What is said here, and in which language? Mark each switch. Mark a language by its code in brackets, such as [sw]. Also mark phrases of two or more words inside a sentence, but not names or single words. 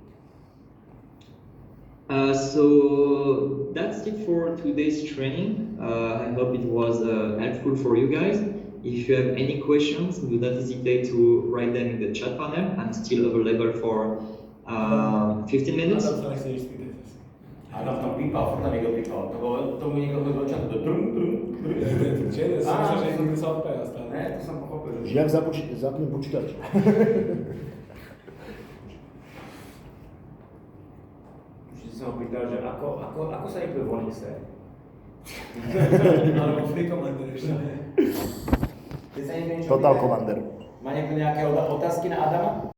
[en] So that's it for today's training. I hope it was helpful for you guys. If you have any questions, do not hesitate to write them in the chat panel. I'm still available for 15 minutes. [cs] Adam tam pípal, furt tam někdo pípal. Tomu někdo hodil čas do drum. [sk] Že někdo se odpája stále. [cs] Ne, to jsem pochopil. Že jak zapnu počítač. Určitě jsem ho [sk] pýtal, že ako sa rýpuje v Linuxe? Alebo free commander ešte. Keď sa niekto niečo Total pýta, Commander. má niekto nejaké otázky na Adama?